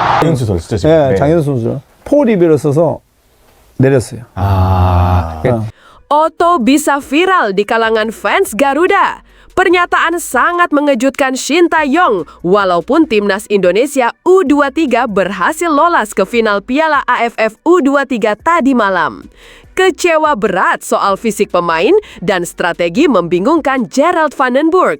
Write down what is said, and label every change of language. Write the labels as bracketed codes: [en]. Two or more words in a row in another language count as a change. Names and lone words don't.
[ko] 장현수 선수죠, 지금. 네, 장현수 선수. 포리뷰를 써서 내렸어요. [id] Otto bisa viral di kalangan fans Garuda. Pernyataan sangat mengejutkan Shin Tae-yong walaupun timnas Indonesia U23 berhasil lolos ke final Piala AFF U23 tadi malam. Kecewa berat soal fisik pemain dan strategi membingungkan Gerald Van den Burg.